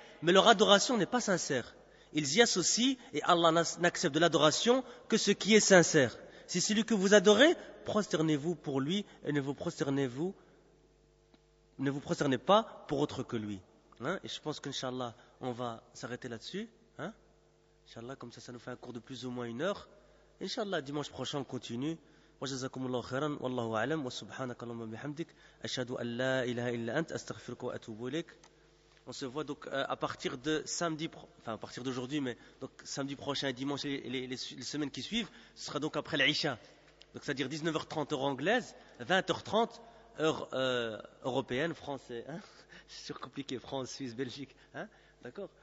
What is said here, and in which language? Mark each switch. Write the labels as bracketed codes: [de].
[fr] Mais leur adoration n'est pas sincère. Ils y associent et Allah n'accepte de l'adoration que ce qui est sincère. Si c'est lui que vous adorez, prosternez-vous pour lui et ne vous prosternez-vous ne vous prosternez pas pour autre que lui. Hein? Et je pense qu'Inch'Allah, on va s'arrêter là-dessus. Hein? Inch'Allah, comme ça nous fait un cours de plus ou moins 1 heure. Inch'Allah, dimanche prochain, on continue. [ar] وجزاكم الله خيرا والله أعلم وسبحانك اللهم وبحمدك أشهد أن لا إله إلا أنت أستغفرك وأتوب إليك. [fr] On se voit donc à partir de samedi, enfin à partir d'aujourd'hui, mais donc samedi prochain et dimanche et les semaines qui suivent, ce sera donc après l'Aïcha. Donc c'est-à-dire 19h30 heure anglaise, 20h30 heure européenne, français. Hein, c'est surcompliqué, France, Suisse, Belgique. Hein, d'accord.